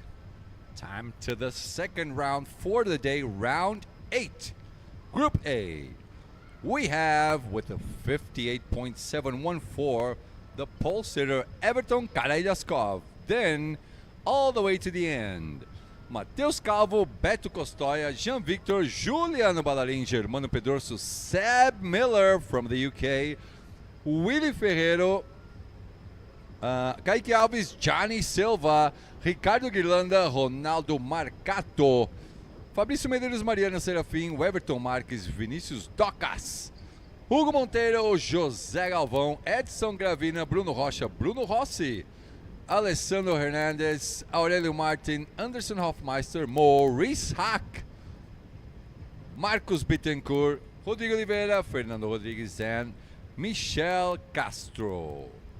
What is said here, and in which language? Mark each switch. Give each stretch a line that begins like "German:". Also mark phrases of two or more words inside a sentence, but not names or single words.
English: Time to the second round for the day, round 8. Group A. We have, with a 58.714, the pole sitter Everton Karajaskov. Then, all the way to the end, Matheus Calvo, Beto Costoia, Jean-Victor, Juliano Ballarin, Germano Pedroso, Seb Miller from the UK, Willy Ferreiro, Kaique Alves, Johnny Silva, Ricardo Guirlanda, Ronaldo Marcato, Fabrício Medeiros, Mariana Serafim, Everton Marques, Vinícius Docas, Hugo Monteiro, José Galvão, Edson Gravina, Bruno Rocha, Bruno Rossi, Alessandro Hernandes, Aurélio Martin, Anderson Hofmeister, Maurice Hack, Marcos Bittencourt, Rodrigo Oliveira, Fernando Rodrigues, and Michel Castro.